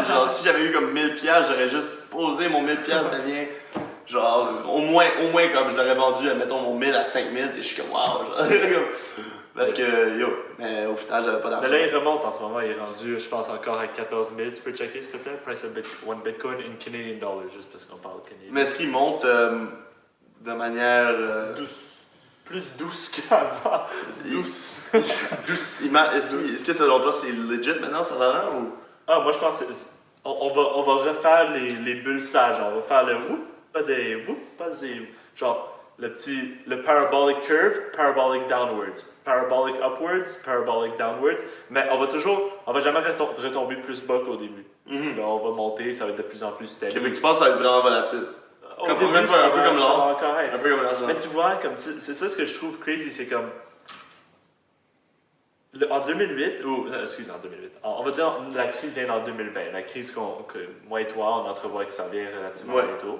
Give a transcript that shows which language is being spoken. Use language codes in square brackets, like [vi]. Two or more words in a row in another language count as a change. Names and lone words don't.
[fr] Genre, si j'avais eu comme 1000$, j'aurais juste posé mon 1000$, devient genre, au moins, comme je l'aurais vendu, mettons mon 1000 à 5000, et je suis comme, wow. Genre, parce que, yo, mais au final, j'avais pas Mais d'argent. là, il remonte en ce moment, il est rendu, je pense, encore à 14 000. Tu peux checker, s'il te plaît, [en] price of one Bitcoin in Canadian dollars, [fr] juste parce qu'on parle canadien. Mais est-ce qu'il monte de manière. Plus douce qu'avant. Douce. Douce. Est-ce que selon toi, c'est legit maintenant, sa valeur ou. Ah, moi, je pense que on va refaire les bulles sages. On va faire le whoop, pas des. Genre, le [en] parabolic curve, parabolic downwards. Parabolic upwards, parabolic downwards. [fr] Mais on va jamais retomber plus bas qu'au début. Là, on va monter, ça va être de plus en plus steady. Fait que tu penses que ça va être vraiment volatile. Au Comme début, un peu ça comme va l'or. encore être. Un peu comme l'argent. Mais tu vois, comme c'est ça ce que je trouve crazy, c'est comme. En 2008, en 2008, on va dire la crise vient en 2020, la crise que moi et toi, on entrevoit que ça vient relativement bientôt.